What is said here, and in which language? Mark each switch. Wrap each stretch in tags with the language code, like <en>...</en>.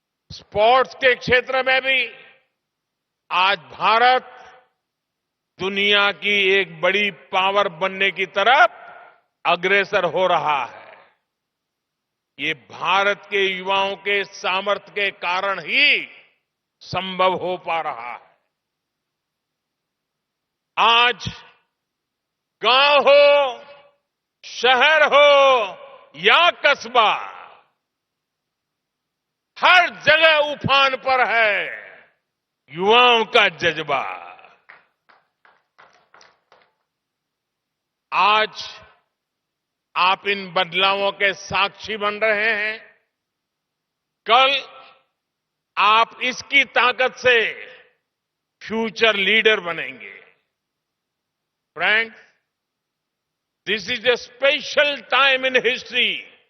<hi>Sports के क्षेत्र में भी आज भारत दुनिया की एक बड़ी पावर बनने की तरफ अग्रसर हो रहा है। ये भारत के युवाओं के सामर्थ्य के कारण ही संभव हो पा रहा है। आज गांव हो, शहर हो या कस्बा, हर जगह उफान पर है युवाओं का जज्बा। आज आप इन बदलावों के साक्षी बन रहे हैं। कल आप इसकी ताकत से फ्यूचर लीडर बनेंगे।</hi> <en>Friends, this is a special time in history.</en>